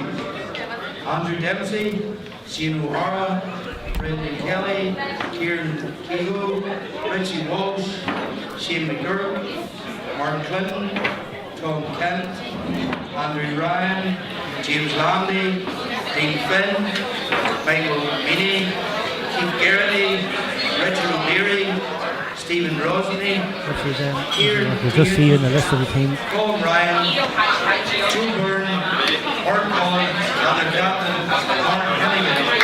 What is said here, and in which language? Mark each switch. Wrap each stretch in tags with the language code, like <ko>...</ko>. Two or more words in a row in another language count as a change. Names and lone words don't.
<en>Andrew Dempsey, Shane O'Hara, Brendan Kelly, Kieran Kehoe, Richie Walsh, Shane McGurk, Mark Clinton, Tom Kent, Andrew Ryan, James Landy, Dean Finn, Michael Meany, Keith Garrity, Richard O'Leary, Stephen Rosny, We'll just see you in the list of the team. Colin Ryan, Joe Byrne, Mark Collins, and the captain, Mark Hennigan.</en>